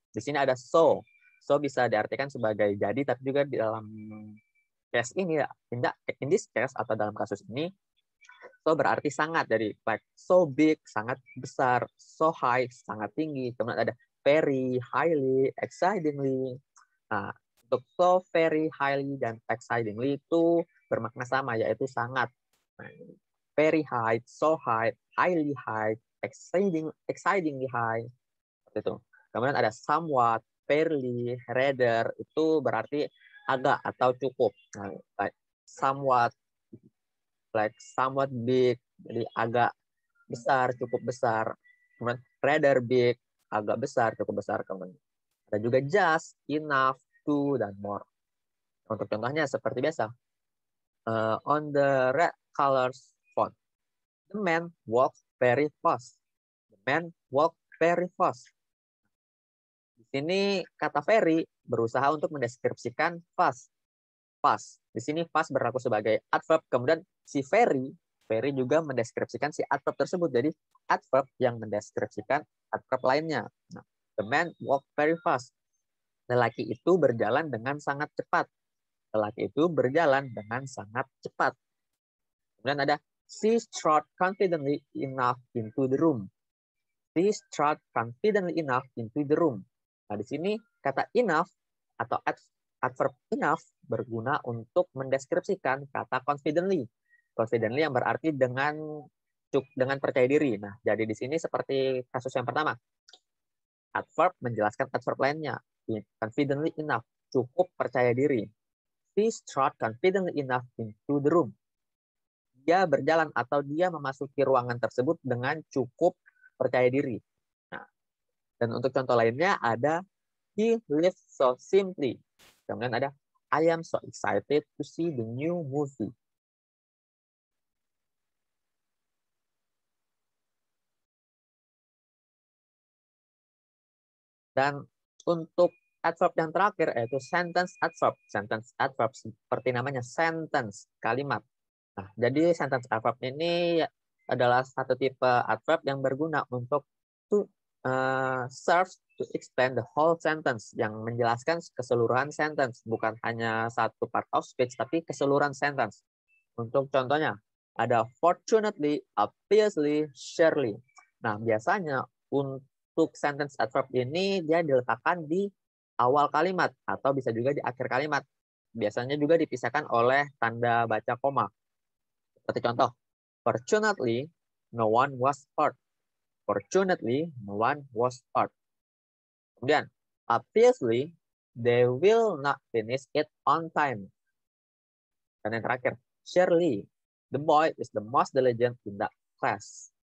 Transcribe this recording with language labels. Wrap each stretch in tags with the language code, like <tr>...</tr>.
<id>Di sini ada so. So bisa diartikan sebagai jadi, tapi juga di dalam case ini,</id> <en>in this case</en> <id>atau dalam kasus ini, so berarti sangat. Jadi</id> <en>like so big,</en> <id>sangat besar,</id> <en>so high,</en> <id>sangat tinggi. Kemudian ada very, highly, excitingly. Nah, untuk so, very, highly, dan excitingly itu bermakna sama, yaitu sangat.</id> <en>Nah, very high, so high, highly high, excitingly high.</en> <id>Seperti itu. Kemudian ada somewhat, fairly, rather, itu berarti agak atau cukup. Nah,</id> <en>like somewhat big,</en> <id>jadi agak besar, cukup besar. Kemudian</id> <en>rather big,</en> <id>agak besar, cukup besar. Kemudian ada juga just, enough, to, dan more. Untuk contohnya seperti biasa.</id> <en>On the red colors font, the man walked very fast. The man walked very fast.</en> <id>Di sini kata very berusaha untuk mendeskripsikan fast. Fast. Di sini fast berlaku sebagai adverb. Kemudian si very juga mendeskripsikan si adverb tersebut. Jadi adverb yang mendeskripsikan adverb lainnya.</id> <en>Nah, the man walked very fast.</en> <id>Lelaki itu berjalan dengan sangat cepat. Lelaki itu berjalan dengan sangat cepat. Kemudian ada</id> <en>she strode confidently enough into the room. She strode confidently enough into the room.</en> <id>Nah, di sini kata enough atau adverb enough berguna untuk mendeskripsikan kata confidently. Confidently yang berarti dengan percaya diri. Nah, jadi di sini seperti kasus yang pertama. Adverb menjelaskan adverb lainnya.</id> <en>Confidently enough,</en> <id>cukup percaya diri.</id> <en>She strode confidently enough into the room.</en> <id>Dia berjalan atau dia memasuki ruangan tersebut dengan cukup percaya diri. Nah, dan untuk contoh lainnya ada</id> <en>he lived so simply.</en> <id>Kemudian ada</id> <en>I am so excited to see the new movie.</en> <id>Dan untuk adverb yang terakhir yaitu sentence adverb. Sentence adverb seperti namanya sentence, kalimat. Nah, jadi sentence adverb ini adalah satu tipe adverb yang berguna untuk</id> <en>serve to explain the whole sentence,</en> <id>yang menjelaskan keseluruhan sentence, bukan hanya satu</id> <en>part of speech,</en> <id>tapi keseluruhan sentence. Untuk contohnya, ada fortunately, obviously, surely. Nah, biasanya untuk sentence adverb ini dia diletakkan di awal kalimat atau bisa juga di akhir kalimat. Biasanya juga dipisahkan oleh tanda baca koma. Seperti contoh,</id> <en>fortunately, no one was hurt. Fortunately, no one was hurt. Kemudian, obviously, they will not finish it on time.</en> <id>Dan yang terakhir,</id> <en>surely, the boy is the most diligent in that class.</en>